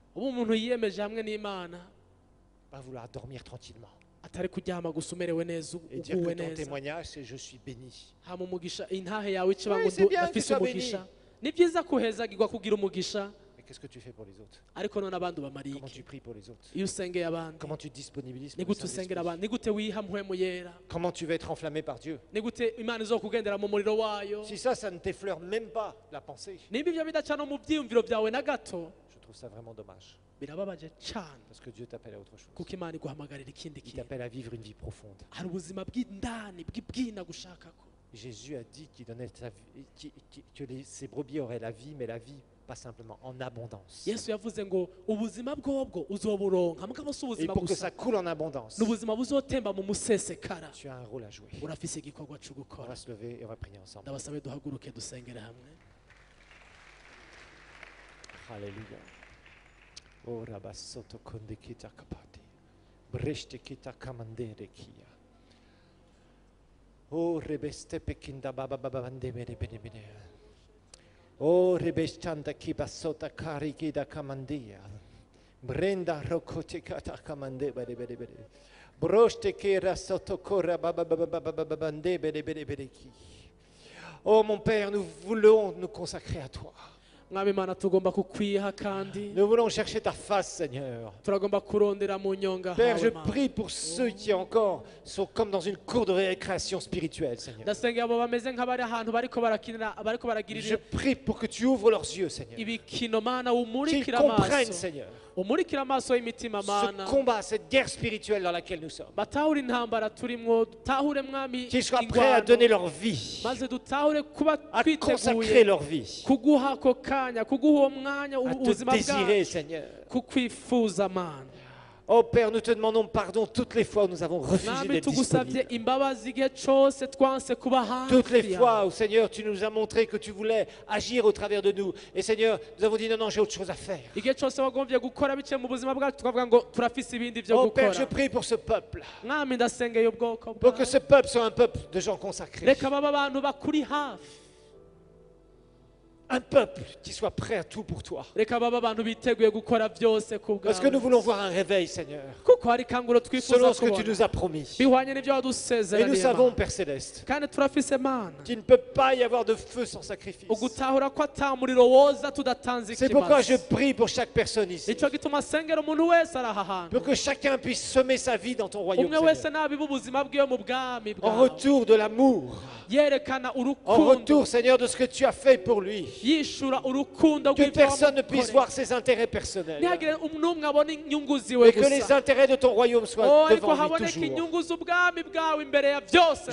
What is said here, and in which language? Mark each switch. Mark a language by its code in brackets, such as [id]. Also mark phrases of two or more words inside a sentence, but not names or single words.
[rn] ubu umuntu yiyemeje hamwe n'imana [fr] Pas vouloir dormir tranquillement. [rn] atari kuryama gusa umerewe neza [fr] Et dire [rn] uguwe [fr] que ton [rn] neza [fr] témoignage, c'est je suis béni. [rn] hama umugisha intahe yawe ikiba [fr] Oui, [rn] ngo [fr] c'est bien que [rn] ndafise [fr] tu sois [rn] umugisha ni byiza kuhezagirwa kugira umugisha [fr] Mais qu'est-ce que tu fais pour les autres? [rn] ariko none abandi ubamariye [fr] Comment [rn] iki [fr] tu pries pour les autres? [rn] iyo usengeye abandi [fr] Comment tu disponibilises [rn] ni [fr] pour le [rn] gute usengera [fr] Saint-Esprit? [rn] abandi ni gute wiha mpwemu yera [fr] Comment tu vas être enflammé par Dieu? [rn] ni gute imana izokugendera mu muriro wayo [fr] Si ça ne t'effleure même pas la pensée, [rn] nimba ibyo bidaca no mu byiyumviro byawe na gato [fr] je trouve ça vraiment dommage. [rn] birababaje cyane [fr] Parce que Dieu t'appelle à autre chose. [rn] kuko imana iguhamagarira ikindi [fr] Il [rn] kintu [fr] t'appelle à vivre une vie profonde. [rn] hari ubuzima bw'indani bw'ibwina gushaka ko [fr] Jésus a dit qu'il donnait sa vie, que ses brebis auraient la vie, mais la vie pas simplement en abondance. [rn] yesu yavuze ngo ubuzima bwobwo uzoburonka mugabo si [fr] Et [rn] ubuzima [fr] pour que [rn] gusa [fr] ça coule en abondance, [rn] ni ubuzima buzotemba mu musesekara [fr] tu as un rôle à jouer. [rn] urafise igikorwa cyo [fr] On [rn] gukora [fr] va se lever et on va prier ensemble. [rn] ndabasabe duhaguruke dusengere hamwe [fr] Alléluia. Oh rabasoto konde kita kapati. Breshte kita kamandere kia. Oh rebeste pekinda baba baba bande bene bene bene. Oh rebestanda kiba sota kari kida kamandia. Brenda rokote kata kamande bene bene bene. Broste kera soto kora baba baba baba bande bene bene bene ki. Oh mon Père, nous voulons nous consacrer à toi. [rn] mwami imana tugomba kukwiha kandi [fr] Nous voulons chercher ta face, Seigneur. [rn] turagomba kurondera mu nyonga [fr] Père, je [rn] hawe Mana. [fr] prie pour ceux qui encore sont comme dans une cour de récréation spirituelle, Seigneur. [rn] ndasengera abo bameze nk'abari ahantu bariko barakinira bariko [fr] Je [rn] baragirira [fr] prie pour que tu ouvres leurs yeux, Seigneur. [rn] ibikino mana [fr] Qu'ils [rn] umurikira [fr] comprennent, [rn] amaso [fr] Seigneur, [rn] umurikira amaso y'imitima [fr] ce [rn] mana [fr] combat, cette guerre spirituelle dans laquelle nous sommes. [rn] batahure intambara turimwo dutahure mwami [fr] Qu'ils soient prêts à donner leur vie, [rn] maze dutahure kuba [fr] à consacrer [rn] twiteguye [fr] leur vie, [rn] kuguha ako kanya kuguha uwo mwanya [fr] à te [rn] ubuzima [fr] désirer, [rn] bwacu [fr] Seigneur. [rn] kukwifuza mana [fr] Oh Père, nous te demandons pardon toutes les fois où nous avons refusé [rn] mwami [fr] d'être [rn] tugusabye [fr] disponibles. [rn] imbabazi igihe cose twanse kuba [fr] Toutes les [rn] hafi [fr] fois [rn] yawe [fr] où, Seigneur, tu nous as montré que tu voulais agir au travers de nous. Et Seigneur, nous avons dit non, non, j'ai autre chose à faire. [rn] igihe cose wagombye gukora biciye mu buzima bwacu tukavuga ngo turafise ibindi vyo [fr] Oh Père, je [rn] gukora [fr] prie pour ce peuple. [rn] mwami ndasengeye ubwoko [fr] Pour que [rn] bwawe [fr] ce peuple soit un peuple de gens consacrés. [rn] reka baba abantu bakuri hafi [fr] Un peuple qui soit prêt à tout pour toi. [rn] reka baba abantu biteguye gukora byose ku [fr] Parce que nous [rn] bwawe [fr] voulons voir un réveil, Seigneur. [rn] kuko hari kanguro twifuza [fr] Selon ce que tu [rn] kubona [fr] nous as promis. [rn] bihwanye n'ibyo [fr] Et nous [rn] wadusezeraniye [fr] savons, [rn] Mana. [fr] Père Céleste, [rn] kandi turafise mana [fr] qu'il ne peut pas y avoir de feu sans sacrifice. [rn] ugutahura ko ata muriro woza tudatanze [fr] C'est pourquoi je [rn] ikimazi [fr] prie pour chaque personne ici. [rn] nicyo gituma sengera umuntu wese ari aha hantu [fr] Pour que chacun puisse semer sa vie dans ton royaume, [rn] umwe wese [fr] Seigneur. [rn] nabiba ubuzima bwiwe mu bwami [fr] En [rn] bwawe [fr] retour de l'amour. [rn] yerekana [fr] En [rn] urukundo [fr] retour, Seigneur, de ce que tu as fait pour lui. [rn] yishura urukundo [fr] Que [rn] rw'ibyo [fr] personne ne puisse [rn] wamukoreye. [fr] voir ses intérêts personnels. [rn] ntihagire n'umwe abona inyungu ziwe [fr] Et que les [rn] gusa [fr] intérêts de ton royaume soient [rn] Oh, ariko [fr] devant lui [rn] haboneka [fr] toujours. [rn] inyungu z'ubwami bwawe imbere ya byose